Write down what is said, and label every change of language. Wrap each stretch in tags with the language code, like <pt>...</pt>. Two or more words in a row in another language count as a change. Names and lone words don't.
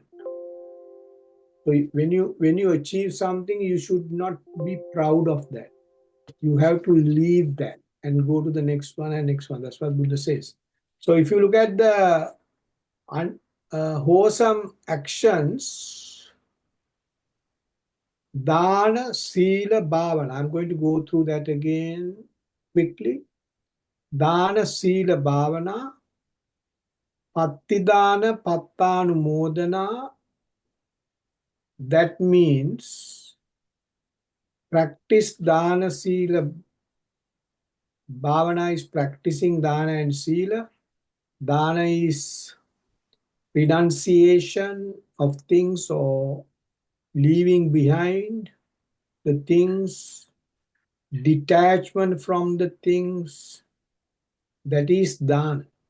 <en>So when you achieve something, you should not be proud of that. You have to leave that and go to the next one and next one. That's what Buddha says. So if you look at the wholesome actions,</en> <pi>dana, sila, bhavana.</pi> <en>I'm going to go through that again quickly.</en> <pi>Dana, sila, bhavana, pattidana, pattanumodana.</pi> <en>That means practice</en> <pi>dana, sila, bhavana</pi> <en>is practicing dana and sila. Dana is renunciation of things or leaving behind the things, detachment from the things, that is dana.</en>